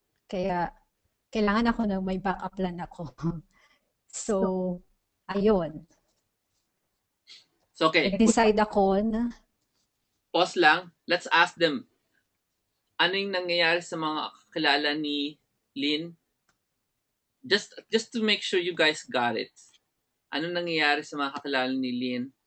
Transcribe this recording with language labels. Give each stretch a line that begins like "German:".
Filipino: Kaya, kailangan ako ng may backup plan ako. So, ayun. So, okay. Nag-decide ako na...
English: Pause lang. Let's ask them.
Filipino: Ano yung nangyayari sa mga kilala ni Lynn?
English: Just to make sure you guys got it.
Filipino: Ano nangyayari sa mga kakilala ni Lynn?